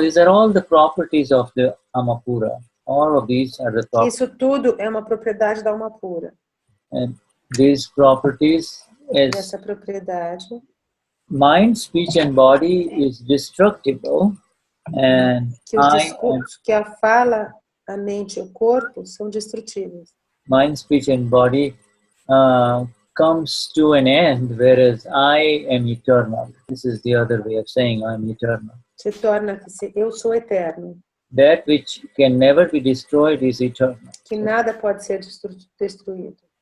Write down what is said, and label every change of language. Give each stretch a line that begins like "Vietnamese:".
English: These are all the properties of the Alma Pura. All of these are the properties.
Portuguese: Isso tudo é uma propriedade da alma pura.
English: And these properties is
Portuguese: essa propriedade.
English: Mind, speech, and body is destructible, and
Portuguese: que os discursos, que a fala, a mente e o corpo são destrutíveis.
English: Mind, speech, and body comes to an end, whereas I am eternal. This is the other way of saying I am eternal.
Portuguese: Se torna que eu sou eterno.
English: That which can never be destroyed is eternal.
Portuguese: Que nada pode ser destruído.